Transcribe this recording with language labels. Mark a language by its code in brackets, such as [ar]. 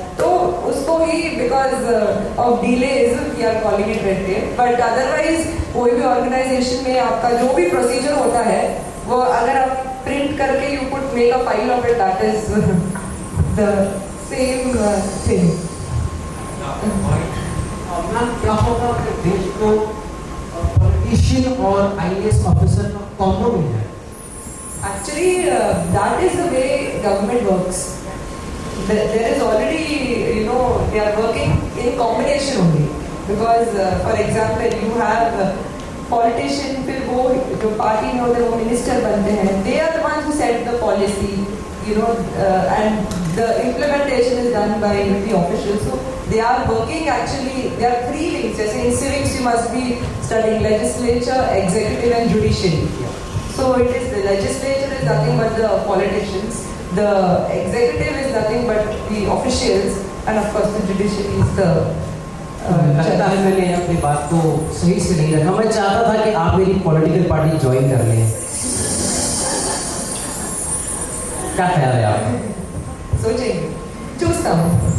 [hi] तो उसको ही [en] because of delays we are calling it red tape. But otherwise [hi] कोई भी organization में आपका जो भी procedure होता है वो अगर आप print करके [en] you could make a file of it, that is the same thing. [hi] क्या होगा कि देश को पॉलिटिशियन और IAS ऑफिसर का कॉम्बो मिल जाए? [en] Actually, that is the way government works. There is already, they are working in combination only. Because, for example, you have politician, [hi] फिर वो जो party में होते हैं वो minister बनते हैं. [en] They are the ones who set the policy, and the implementation is done by the officials. So they are working actually. There are three wings. Just in civics, you must be studying legislature, executive, and judiciary. So it is the legislature is nothing but the politicians, the executive is nothing but the officials, and of course the judiciary is the [hi] लगता है मैंने अपनी बात को सही से नहीं रखा। मैं चाहता था कि आप मेरी पॉलिटिकल पार्टी ज्वाइन कर लें। क्या ख्याल है आप? सोचेंगे, चूज़ता हूँ,